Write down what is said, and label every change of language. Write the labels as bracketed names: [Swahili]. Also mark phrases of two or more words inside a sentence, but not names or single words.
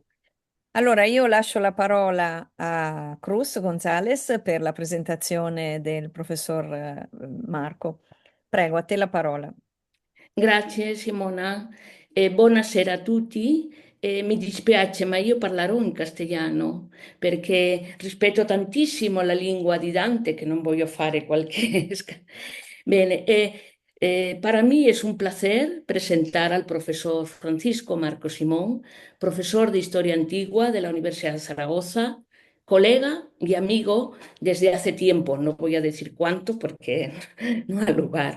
[Italian] Allora io lascio la parola a Cruz Gonzalez per la presentazione del professor Marco. Prego, a te la parola. Grazie Simona e buonasera a tutti. Mi dispiace, ma io parlerò in castellano perché rispetto tantissimo la lingua di Dante, [Spanish] que no voy a [Italian] fare qualche... Bene, [Spanish] para mí es un placer presentar al profesor Francisco Marco Simón, profesor de Historia Antigua de la Universidad de Zaragoza, colega y amigo desde hace tiempo, no voy a decir cuánto porque no hay lugar.